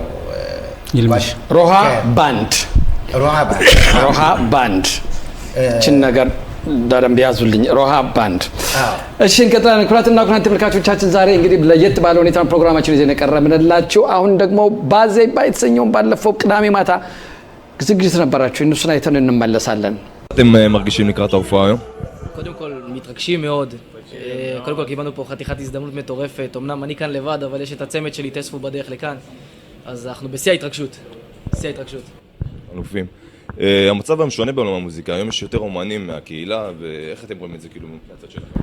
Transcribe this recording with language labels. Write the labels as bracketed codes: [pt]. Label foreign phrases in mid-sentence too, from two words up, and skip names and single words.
[am] ይልማሽ ሮሃ ባንድ ችን ነገር ዳረም ቢያዙልኝ ሮሃ ባንድ እሺ እንቀጥላለን ኩራትና ኩራን ተመልካቾቻችን ዛሬ እንግዲህ ለየት ባለ ሁኔታ ፕሮግራማችን ይዘን ቀርበንላችሁ አሁን ደግሞ ባዜ ባይተሰኘው ባለፈው ቅዳሜ ማታ ዝግጅት ነበራችሁ እነሱን አይተን እንመለሳለን [he] אתם מרגישים לקראת ההופעה היום? קודם כל מתרגשים מאוד קודם כל קיבלנו פה חתיכת הזדמנות מטורפת אמנם אני כאן לבד אבל יש את הצמד שלי תאספו בדרך לכאן אז אנחנו בשיא ההתרגשות אלופים המצב היום שונה בעולם המוזיקה, היום יש יותר אומנים מהקהילה ואיך אתם רואים את זה כאילו מהצד שלכם?